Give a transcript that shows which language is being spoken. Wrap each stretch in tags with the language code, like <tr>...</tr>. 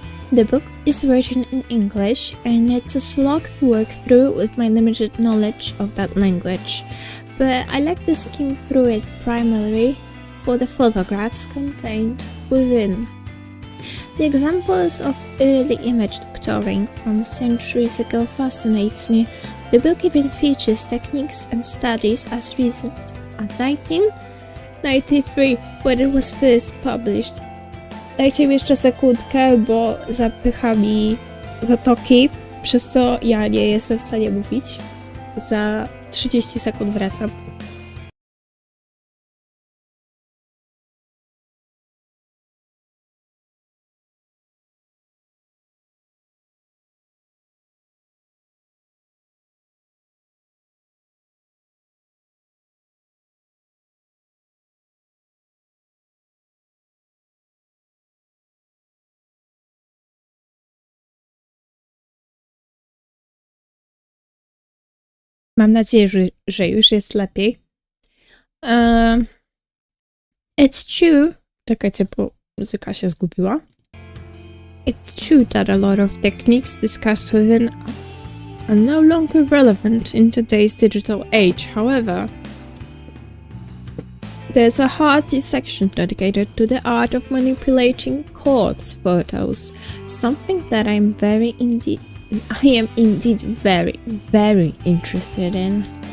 <en>The book is written in English and it's a slog to work through with my limited knowledge of that language, but I like to skim through it primarily for the photographs contained within. The examples of early image doctoring from centuries ago fascinates me. The book even features techniques and studies as recent as 1993 when it was first published.</en> <pl>Dajcie mi jeszcze sekundkę, bo zapycha mi zatoki, przez co ja nie jestem w stanie mówić. Za 30 sekund wracam. Mam nadzieję, że już jest lepiej.</pl> <en>It's true.</en> <pl>Czekajcie, bo muzyka się zgubiła.</pl> <en>It's true that a lot of techniques discussed within are no longer relevant in today's digital age. However, there's a hearty section dedicated to the art of manipulating corpse photos, something that I am indeed very, very interested in.</en>